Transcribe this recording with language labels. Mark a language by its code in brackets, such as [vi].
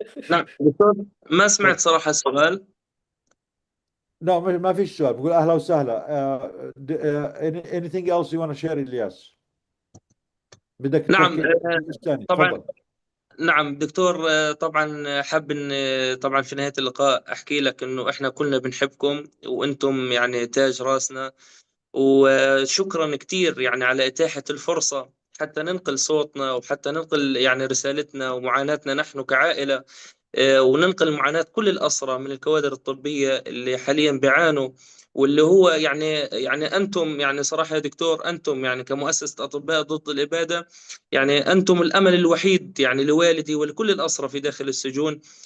[ar] نعم دكتور، ما سمعت صراحة السؤال. [en] No, [ar] ما فيش سؤال. بقول أهلا وسهلا. [en] Anything else you want to share, الياس؟ [ar] بدك نعم تحكي ثاني؟ طبعا. تفضل. نعم دكتور، طبعا حاب ان طبعا في نهاية اللقاء احكي لك انه احنا كلنا بنحبكم وانتم يعني تاج راسنا، وشكرا كثير يعني على اتاحة الفرصة حتى ننقل صوتنا وحتى ننقل يعني رسالتنا ومعاناتنا نحن كعائلة، وننقل معاناة كل الأسرى من الكوادر الطبية اللي حاليا بيعانوا، واللي هو يعني أنتم يعني صراحة يا دكتور، أنتم يعني كمؤسسة أطباء ضد الإبادة، يعني أنتم الأمل الوحيد يعني لوالدي ولكل الأسرى في داخل السجون.